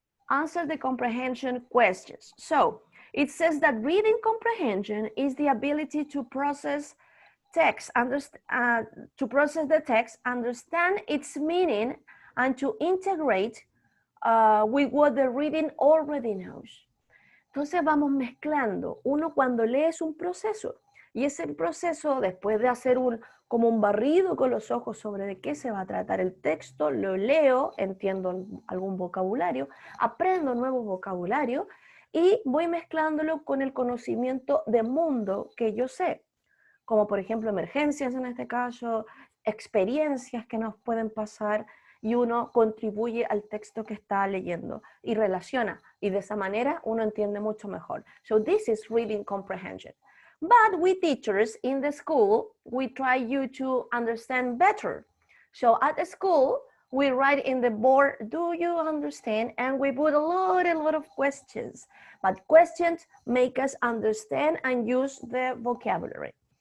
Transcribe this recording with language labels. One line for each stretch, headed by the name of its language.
English: Answer the comprehension questions. So it says that reading comprehension is the ability to process text, to process the text, understand its meaning, and to integrate with what the reading already knows.
Spanish: Entonces vamos mezclando. Uno cuando lee es un proceso y ese proceso después de hacer como un barrido con los ojos sobre de qué se va a tratar el texto, lo leo, entiendo algún vocabulario, aprendo nuevo vocabulario y voy mezclándolo con el conocimiento de mundo que yo sé, como por ejemplo emergencias en este caso, experiencias que nos pueden pasar y uno contribuye al texto que está leyendo y relaciona y de esa manera uno entiende mucho mejor.
English: So this is reading comprehension. But we teachers in the school, we try you to understand better. So at the school, we write in the board, do you understand? And we put a lot of questions. But questions make us understand and use the vocabulary.